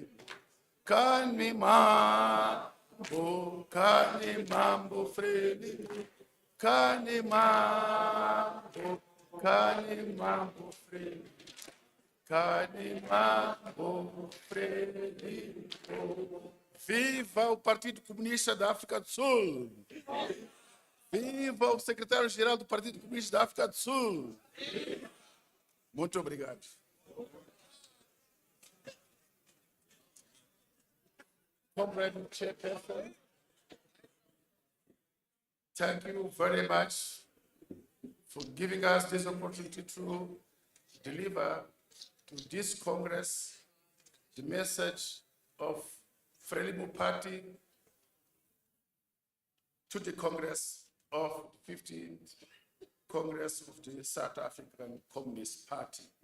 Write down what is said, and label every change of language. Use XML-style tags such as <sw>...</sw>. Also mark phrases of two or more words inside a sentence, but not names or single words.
<ts>Kani mambo, Fredi. Kani mambo, Fredi. Kani mambo, Fredi.</ts> <pt>Viva o Partido Comunista da África do Sul! Viva o secretário-geral do Partido Comunista da África do Sul! Muito obrigado.</pt> <en>Comrade Chairperson, thank you very much for giving us this opportunity to deliver to this Congress the message of Frelimo Party to the Congress of the 15th Congress of the South African Communist Party.</en>